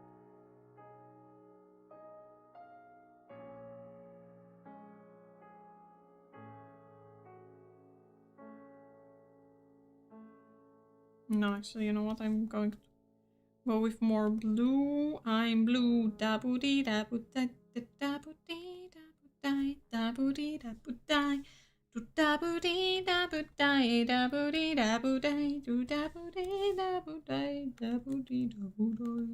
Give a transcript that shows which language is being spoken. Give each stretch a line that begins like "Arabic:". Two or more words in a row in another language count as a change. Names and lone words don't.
English: No, actually, you know what? I'm going to go with more blue. I'm blue. Da boo dee da boo da da boo dee da boo da da boo dee da boo die. Do da boo dee da boo die da boo dee da boo die. Do da boo dee da boo die da boo dee da boo die.